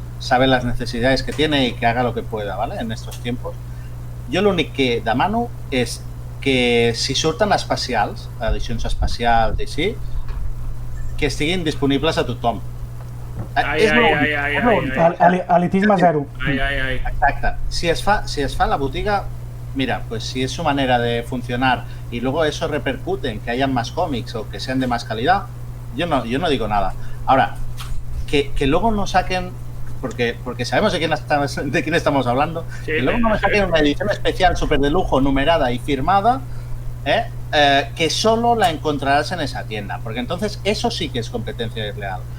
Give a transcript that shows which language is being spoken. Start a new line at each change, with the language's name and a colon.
Spanish: sabe las necesidades que tiene y que haga lo que pueda, ¿vale? En estos tiempos.
Catalan: Jo l'únic que demano és que si surten especials, edicions especials i així, que estiguin disponibles a tothom. És l'únic. Elitisme zero. Exacte. Si es fa a la botiga, mira,
Spanish: pues si es su manera de funcionar y luego eso repercute en que hayan más cómics o que sean de más calidad, yo no digo nada. Ahora, que luego no saquen, porque sabemos de quién estamos hablando, sí, que luego no me saquen una edición especial súper de lujo, numerada y firmada, que solo la encontrarás en esa tienda, porque entonces eso sí que es competencia desleal.